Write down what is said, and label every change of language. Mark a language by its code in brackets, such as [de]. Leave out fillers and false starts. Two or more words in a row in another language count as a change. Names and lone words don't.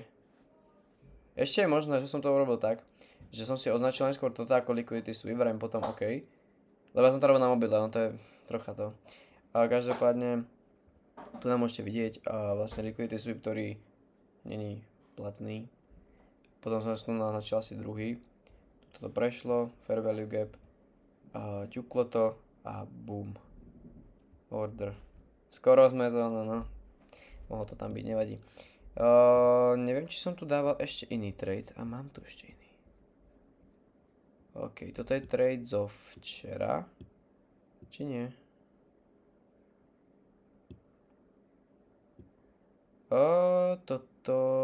[sk] Ešte je možné, že som to urobil tak, že som si označil najskôr toto ako [en] liquidity sweep, [sk] vrajím potom OK. Lebo ja som to robil na mobile, no to je trocha to. Každopádne, tu nám môžete vidieť vlastne [en] liquidity sweep, [sk] ktorý není platný. Potom som tu naznačil asi druhý. Toto prešlo, [en] fair value gap, [sk] ťuklo to a boom. Order. Skoro sme to, no. Mohlo to tam byť, nevadí. Neviem, či som tu dával ešte iný trade. A mám tu ešte iný. OK, toto je trade zo včera. Či nie? Toto...